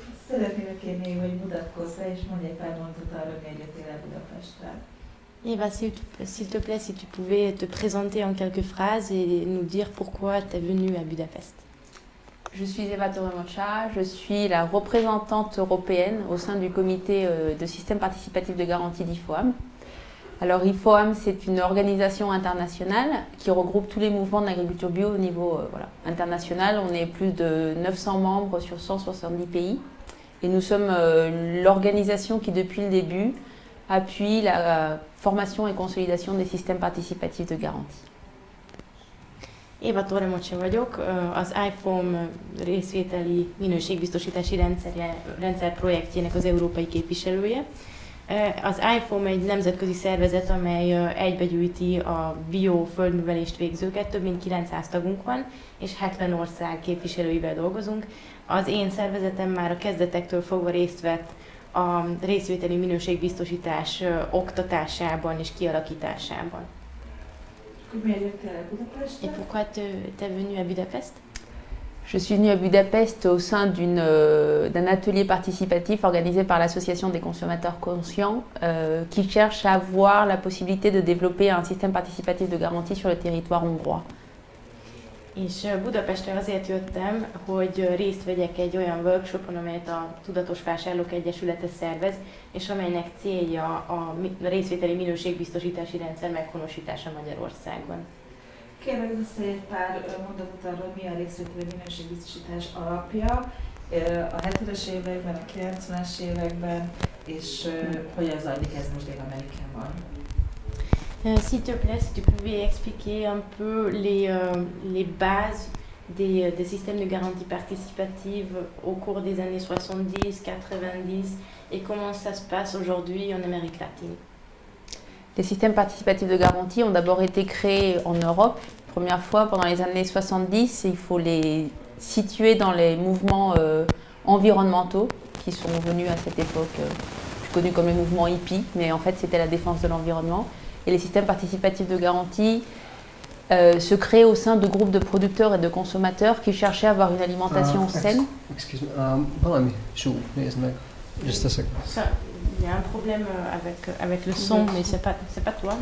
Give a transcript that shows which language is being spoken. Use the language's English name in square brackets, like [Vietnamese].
[Hungarian] Szeretnélek kérni, hogy mutatkozz be, és mondj egy pár mondatot arra, hogy miért jöttél el Budapestre. [French] Eva, s'il te plaît, si tu pouvais te présenter en quelques phrases et nous dire pourquoi tu es venue à Budapest. Je suis Eva Torremocha, je suis la représentante européenne au sein du comité de système participatif de garantie d'IFOAM. Alors IFOAM, c'est une organisation internationale qui regroupe tous les mouvements de l'agriculture bio au niveau international. On est plus de 900 membres sur 170 pays et nous sommes l'organisation qui depuis le début appuie la formation et consolidation des systèmes participatifs de garantie. [Hungarian] Éva Torremocse vagyok, az IFOAM részvételi minőségbiztosítási rendszer projektjének az európai képviselője. Az IFOAM egy nemzetközi szervezet, amely egybegyűjti a bioföldművelést végzőket, több mint 900 tagunk van, és 70 ország képviselőivel dolgozunk. Az én szervezetem már a kezdetektől fogva részt vett a részvételi minőségbiztosítás oktatásában és kialakításában. Miért jöttél el Budapestre? [French] Et pourquoi t'es venu à Budapest? Je suis venue à Budapest au sein d'un atelier participatif organisé par l'Association des consommateurs conscients qui cherche à voir la possibilité de développer un système participatif de garantie sur le territoire hongrois. [Hungarian] És Budapestre azért jöttem, hogy részt vegyek egy olyan workshopon, amelyet a Tudatos Vásárlók Egyesülete szervez, és amelynek célja a részvételi minőségbiztosítási rendszer meghonosítása Magyarországon. Kérlek, beszélj egy pár mondatot arról, mi a részvételi minőségbiztosítás alapja a 70-es években, a 90-es években, és hogyan zajlik ez most Dél-Amerikában. [French] S'il te plaît, si tu pouvais expliquer un peu les bases des systèmes de garantie participative au cours des années 70, 90 et comment ça se passe aujourd'hui en Amérique latine. Les systèmes participatifs de garantie ont d'abord été créés en Europe, première fois pendant les années 70. Il faut les situer dans les mouvements environnementaux qui sont venus à cette époque, plus connus comme les mouvements hippies, mais en fait c'était la défense de l'environnement. Et les systèmes participatifs de garantie se créent au sein de groupes de producteurs et de consommateurs qui cherchaient à avoir une alimentation saine. [English] Excuse me, [Hungarian] valami súg, nézd meg. [English] Just a second. [French] Il y a un problème avec le son, mais c'est pas toi.